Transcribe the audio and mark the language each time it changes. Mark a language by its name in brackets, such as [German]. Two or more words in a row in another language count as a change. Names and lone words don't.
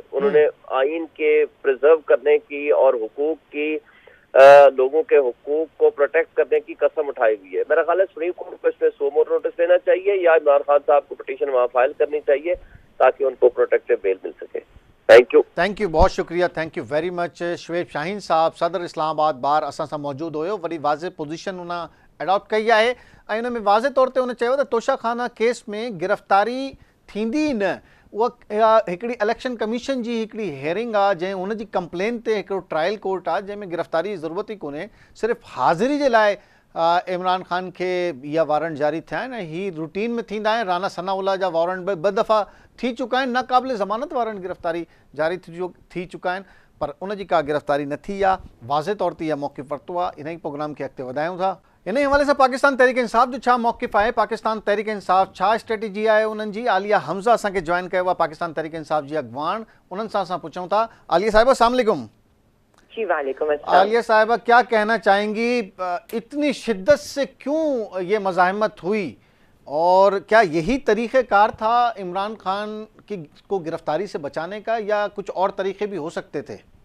[Urdu] انہوں نے آئین کے پریزرو کرنے کی اور حقوق کی، لوگوں کے حقوق کو پروٹیکٹ کرنے کی قسم اٹھائی ہوئی ہے. میرا خیال ہے سپریم کورٹ کو اس میں سو مور نوٹس لینا چاہیے یا عمران خان صاحب کو پٹیشن وہاں فائل کرنی چاہیے تاکہ ان کو [English] protective bail [Urdu] مل سکے. [English] thank you, [Urdu] بہت شکریہ, [English] Thank you very much. [Sindhi] शुएब शाहीन साहब सदर इस्लामाबाद बार असां सां मौजूद हुयो, वरी वाज़े पोजीशन उन्हें एडॉप्ट कई है ऐं उन में वाज़े तौर ते उन्हें चयो त तोशाखाना केस में गिरफ़्तारी थींदी न, उहा हिकिड़ी इलेक्शन कमीशन जी हिकिड़ी हेयरिंग आहे जंहिं हुनजी कंप्लेन ते हिकिड़ो [English] trial court [Sindhi] आहे जंहिंमें गिरफ़्तारी जी ज़रूरत ई कोन्हे, सिर्फ़ु हाज़िरी जे लाइ इमरान खान के इहा वारंट जारी थिया आहिनि। ही रूटीन में थींदा आहिनि। राना सनाउल्लाह जा वारंट ॿ दफ़ा थी चुका आहिनि, नाक़ाबिल ज़मानत वारंट गिरफ़्तारी जारी थी चुका आहिनि, पर उनजी का गिरफ़्तारी न थी आहे। वाज़े तौर ते इहा मौक़िफ़ वरितो आहे। इन ई प्रोग्राम खे अॻिते वधायूं था। इन हवाले से पाकिस्तान तहरीक इंसाफ जो छा मौक़िफ़ है, पाकिस्तान तहरीक इंसाफ छा स्ट्रेटेजी है उन्हनि जी। आलिया हमज़ा असांखे जॉइन किया पाकिस्तान तहरीक इंसाफ जी अगवान, उन्हनि सां असां पुछूं था। आलिया साहिबा [Arabic] السلام علیکم. जी وعلیکم السلام. [Urdu] عالیہ صاحبہ کیا کہنا چاہیں گی، اتنی شدت سے کیوں یہ مزاحمت ہوئی اور کیا یہی طریقہ کار تھا عمران خان کو گرفتاری سے بچانے کا یا کچھ اور طریقے بھی ہو سکتے تھے?